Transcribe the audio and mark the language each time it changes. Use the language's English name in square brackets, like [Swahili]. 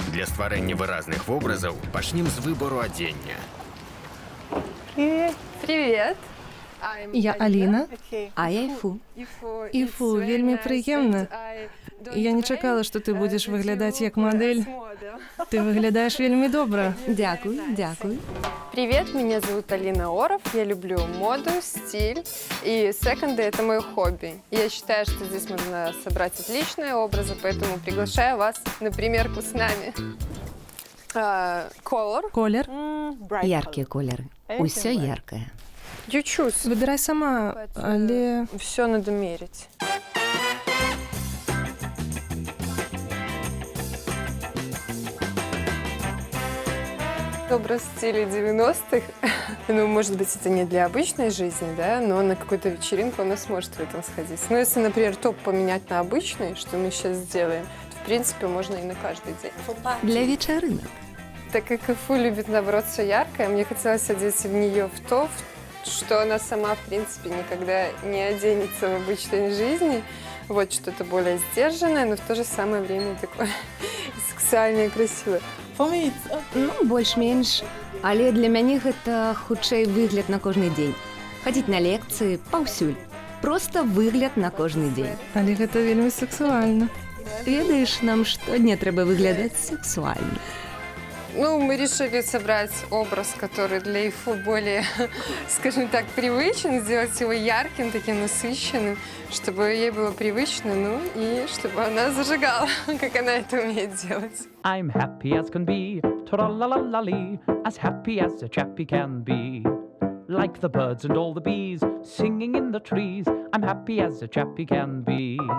[Belarusian] Для стварэння выразных вобразаў пачнем з выбору адзення. [Russian] Привет. [Belarusian] Я Аліна. А я Іфу. Іфу, вельмі прыемна. Я не чакала, што ты будзеш выглядаць як мадэль. Ты выглядаеш вельмі добра. [Ukrainian] Дякую, дякую. [Russian] Привет, меня зовут Алина Оров. Я люблю моду, стиль. И секонды — это мое хобби. Я считаю, что здесь можно собрать отличные образы, поэтому приглашаю вас на примерку с нами. [English] Колор. [Belarusian] Колер. Яркія колеры. Усё яркае. [Russian] Чуть-чуть. Выбирай сама, але... Все надо мерить. Образ стиля 90-х. Ну, может быть, это не для обычной жизни, да, но на какую-то вечеринку она сможет в этом сходить. Но если, например, топ поменять на обычный, что мы сейчас сделаем, то, в принципе, можно и на каждый день. Для вечеринок. Так как Іфу любит, наоборот, все яркое, мне хотелось одеть в нее в то, что она сама, в принципе, никогда не оденется в обычной жизни. Вот что-то более сдержанное, но в то же самое время такое сексуальное и красивое. [Belarusian] Ну, больш-менш. Але для мяне гэта хутчэй выгляд на кожны дзень. Хадзіць на лекцыі паўсюль. Проста выгляд на кожны дзень. Але гэта вельмі сексуальна. Ведаеш, нам штодня трэба выглядаць сексуальна. [Russian] Ну, мы решили собрать образ, который для Іфу более, скажем так, привычен, сделать его ярким, таким насыщенным, чтобы ей было привычно, ну и чтобы она зажигала, как она это умеет делать. [English] I'm happy as can be, tra-la-la-la-lee, as happy as a chappy can be. Like the birds and all the bees, singing in the trees, I'm happy as a chappy can be.